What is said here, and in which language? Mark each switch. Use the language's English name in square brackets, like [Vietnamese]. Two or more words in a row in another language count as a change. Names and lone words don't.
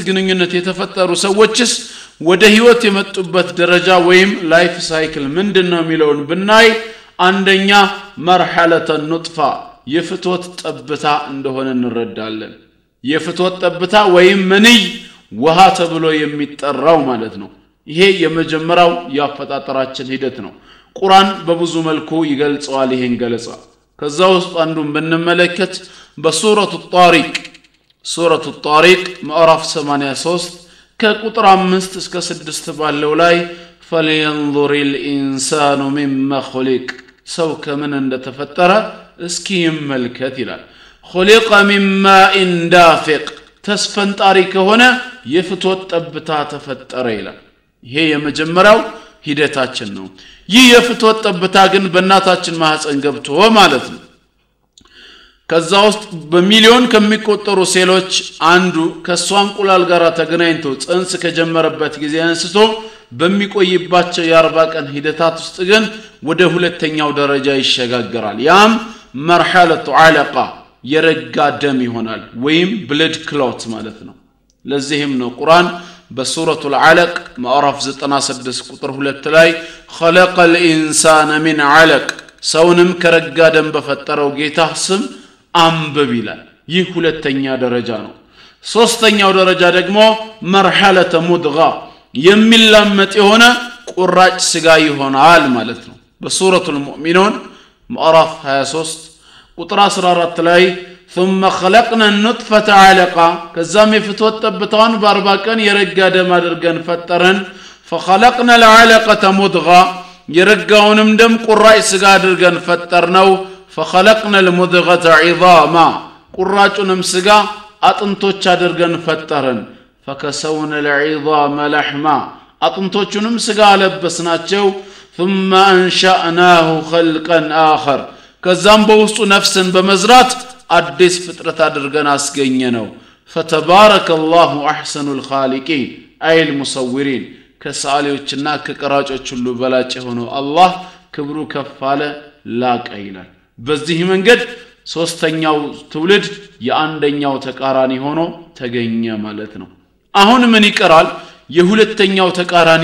[Amharic] ግንኙነት የተፈጠሩ ሰዎችስ ወደ ህይወት የመጡበት ደረጃ ወይም [English] life cycle [Amharic] ምንድነው የሚለውን ብናይ አንደኛ [Arabic] مرحلة النطفة [Amharic] የፍትወት ጠብታ እንደሆነ እንረዳለን የፍትወት ጠብታ ወይም መንይ ውሃ ተብሎ የሚጠራው ማለት ነው ይሄ የመጀመሪያው ያፈጣጠራችን ሂደት ነው ቁርአን በብዙ መልኩ ይገልጸዋል ይሄን ገለጻ ከዛ ውስጥ አንዱን ብንመለከት በሱረቱ ጣሪቅ ምዕራፍ 83 ከቁጥር 5 እስከ 6 ባለው ላይ [Arabic] فلينظر الانسان مما خلق [Amharic] ሰው ከምን እንደተፈጠረ እስኪ ይመልከት ይላል [Arabic] خلق من ماء دافق [Amharic] ተስፈንጣሪ ከሆነ የፍትወት ጠብታ ተፈጠረ ይላል ይሄ የመጀመሪያው ሂደታችን ነው ይህ የፍትወት ጠብታ ግን በእናታችን ማህፀን ገብቶ ማለት ነው ከዛ ውስጥ በሚሊዮን ከሚቆጠሩ ሴሎች አንዱ ከሷን ቁላል ጋር ተገናኝቶ ጽንስ ከጀመረበት ጊዜ አንስቶ በሚቆይባቸው የ40 ቀን ሂደታት ውስጥ ግን ወደ ሁለተኛው ደረጃ ይሸጋገራል ያም [Arabic] مرحلة العلقة [Amharic] የረጋ ደም ይሆናል ወይም [English] blood clot [Amharic] ማለት ነው ለዚህም ነው ቁርአን በሱረቱል አለቅ ምዕራፍ 96 ቁጥር 2 ላይ [Arabic] خلق الانسان من علق [Amharic] ሰውንም ከረጋ ደም በፈጠረው ጌታ ስም አንብብ ይላል ይህ ሁለተኛ ደረጃ ነው ሶስተኛው ደረጃ ደግሞ [Arabic] مرحلة المضغة [Amharic] የሚላመጥ የሆነ ቁራጭ ስጋ ይሆናል ማለት ነው በሱረቱል ሙእሚኑን ምዕራፍ 23 ቁጥር 14 ላይ [Arabic] ثم خلقنا النطفة علقة [Amharic] ከዛም የፍትወት ጠብታውን በ40 ቀን የረጋ ደም አድርገን ፈጠረን [Arabic] فخلقنا العلقة مضغة [Amharic] የረጋውንም ደም ቁራጭ ስጋ አድርገን ፈጠርነው [Arabic] فخلقنا المضغة عظاما [Amharic] ቁራጩንም ስጋ አጥንቶች አድርገን ፈጠረን [Arabic] فكسونا العظام لحما [Amharic] አጥንቶቹንም ስጋ አለበስናቸው [Arabic] ثم انشأناه خلقا آخر [Amharic] ከዛም በውስጡ ነፍስን በመዝራት አዲስ ፍጥረት አድርገን አስገኘነው [Arabic] فتباركالله احسن الخالقين اي المصورين [Amharic] ከሳሊዎችና ከቀራጮች ሁሉ በላጭ ሆኖ አላህ ክብሩ ከፋለ ላቀ ይላል በዚህ መንገድ ሶስተኛው ትውልድ የአንደኛው ተቃራኒ ሆኖ ተገኘ ማለት ነው አሁን ምን ይቀራል የሁለተኛው ተቃራኒ